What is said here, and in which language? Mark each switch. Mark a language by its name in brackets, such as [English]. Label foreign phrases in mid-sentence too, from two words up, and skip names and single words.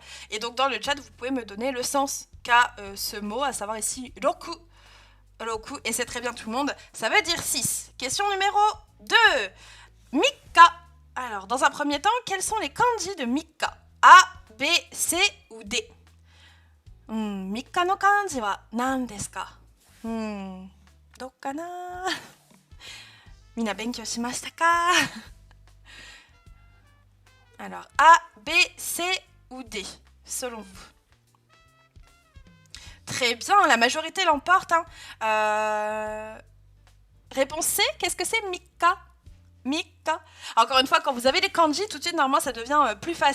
[French] Et donc dans le chat, vous pouvez me donner le sens qu'a ce mot, à savoir ici Roku. Roku, et c'est très bien tout le monde, ça veut dire 6. Question numéro 2. Mikka. Alors, dans un premier temps, quels sont les kanji de Mikka? A, B, C ou D? [Japanese] 三日 の 漢字 は 何 です か? どうかな? みな 勉強 しました か? [French] Alors, A, B, C ou D, selon vous? Très bien, la majorité l'emporte. Hein. Réponse C, qu'est-ce que c'est? Mika. Mika. Encore une fois, quand vous avez les kanji, tout de suite, normalement, ça devient plus facile.